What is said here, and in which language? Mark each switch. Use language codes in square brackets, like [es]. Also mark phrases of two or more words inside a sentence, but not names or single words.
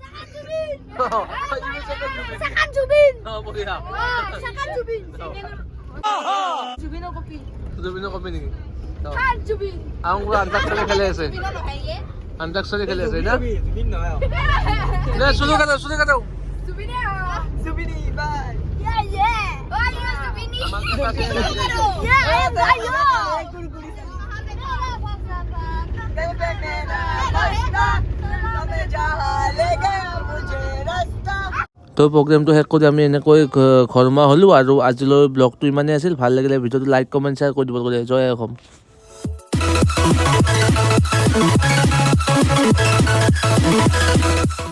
[as] Sakan Jubin. বঢ়িয়া। Sakan Jubin. জুবিনৰ কপি নেকি? Sakan Jubin. আমাৰ আন্তাক্ষৰী খেলি আছে, আন্তাক্ষৰী খেলি আছে না? দে চুলু কাটো, চুলু কাটো। Jubini ya. Zubini, bye. [en] Yeah, yeah. Oh, yeah, Jubini. Amang kasi. Yeah, ayo. [as] তো প্ৰগ্ৰেমটো শেষ কৰি আমি এনেকৈ ঘৰমুৱা হ'লোঁ আৰু আজিলৈ ব্লগটো ইমানেই আছিল। ভাল লাগিলে ভিডিঅ'টো [en] like comment share [as] কৰি দিব লাগে। জয় অসম।